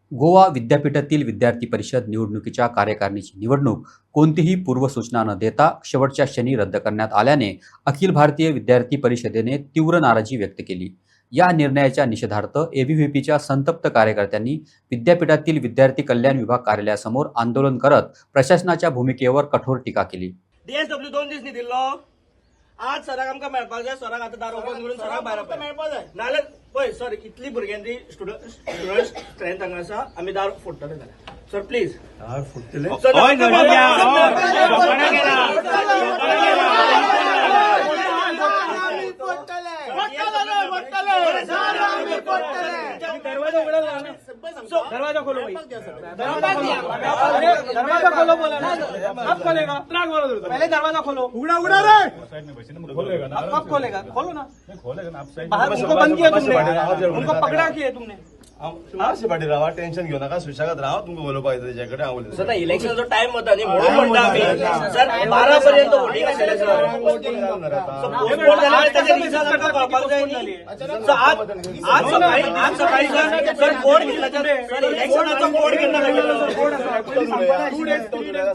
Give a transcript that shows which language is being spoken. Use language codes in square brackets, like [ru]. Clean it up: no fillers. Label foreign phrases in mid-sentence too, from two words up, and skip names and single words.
[mr] गोवा विद्यापीठातील विद्यार्थी परिषद निवडणुकीच्या कार्यकारिणीची निवडणूक कोणतीही पूर्वसूचना न देता शेवटच्या क्षणी रद्द करण्यात आल्याने अखिल भारतीय विद्यार्थी परिषदेने तीव्र नाराजी व्यक्त केली। या निर्णयाच्या निषेधार्थ एबीव्हीपीच्या संतप्त कार्यकर्त्यांनी विद्यापीठातील विद्यार्थी कल्याण विभाग कार्यालयासमोर आंदोलन करत प्रशासनाच्या भूमिकेवर कठोर टीका केली। [kok] डीएसडब्ल्यू 2 दीस न्ही दिल्लो, आज सराक आमकां मेळपाक जाय, सराक आतां दार ओपन करून सराक भायर मेळपाक जाय, नाल्यार पळय सर इतली भुरग्यांची [en] student strength [kok] हांगा आसा, आमी दार फोडटले जाल्यार [en] sir please [kok] दार फोडटले [hi] दरवाजा खोलो दरवाजा खोलो बोला ना, कब खोलेगा? पहले दरवाजा खोलो। उड़ा उड़ा रे कब खोलेगा? खोलो ना, बाहर उनको बंद किया तुमने, उनको पकड़ा किया तुमने। [kok] मातशें फाटीं रावा, टेन्शन घेऊ नका, सुशेगाद रावा, तुमकां उलोवपाक येता तेच्याकडे हांव उलयतां। सर इलेक्शनचो टाइम होता न्ही म्हणून म्हणटा आमी सर 12 पर्यंत वोटिंग आशिल्लें सर, पोस्टपोन जाल्यार तेजे रिझन आमकां कळपाक जाय न्ही। सो आज सकाळी सर कोड केला सर इलेक्शनाचो कोड केन्ना केला